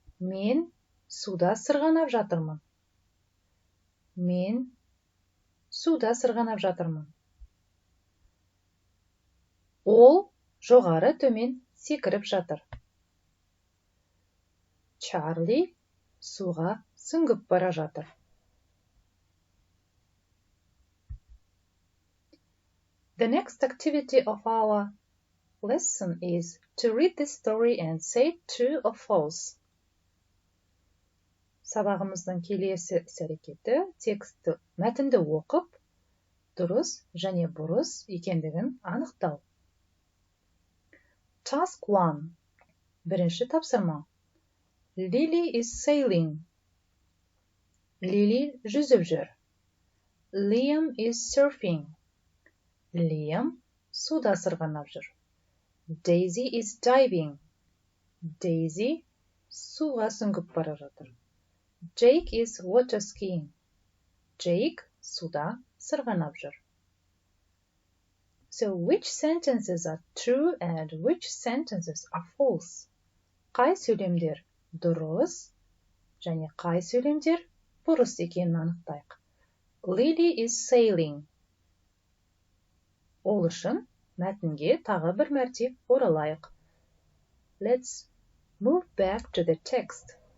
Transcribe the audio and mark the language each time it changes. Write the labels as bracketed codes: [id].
[kk] Мен суда сырғанап жатырмын. Мен суда сырғанап жатырмын. Ол жоғары төмен секіріп жатыр. Чарли суға сүңгіп бара жатыр. [en] The next activity of our lesson is to read this story and say true or false. [kk] Сабағымыздың келесі іс-әрекеті текстті мәтінді оқып, дұрыс және бұрыс екендігін анықтау. [en] Task 1. [kk] Бірінші тапсырма. [en] Lily is sailing. [kk] Lily жүзіп жүр. [en] Liam is surfing. [kk] Liam суда сырғанап жүр. [en] Daisy is diving. [kk] Daisy суға сүңгіп бара жатыр. [en] Jake is water skiing. [kk] Jake суда сырғанап жүр. [en] So which sentences are true and which sentences are false? [kk] Қай сөйлемдер дұрыс және қай сөйлемдер бұрыс екенін анықтайық. [en] Lily is sailing. [kk] Ол үшін мәтінге тағы бір мәрте оралайық. [en] Let's move back to the text.